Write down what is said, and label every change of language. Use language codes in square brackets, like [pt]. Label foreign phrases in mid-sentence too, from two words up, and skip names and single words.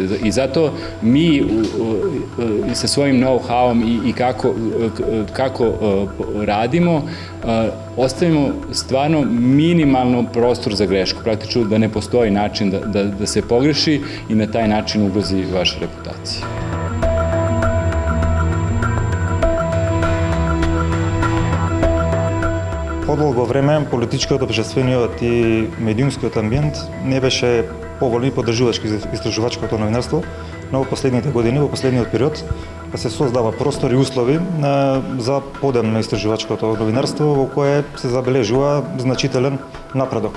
[hr] I zato mi sa svojim know-howom i kako radimo, ostavimo stvarno minimalno prostor za grešku, praktično da ne postoji način da se pogreši i na taj način ugrozi vaša reputacija. [mk] Подолго време политичкиот, општествениот и медиумскиот амбиент не беше поволен и поддржувачки за истражувачкото новинарство, но во последните години, во последниот период, се создава простор и услови за подем на истражувачкото новинарство во кое се забележува значителен напредок.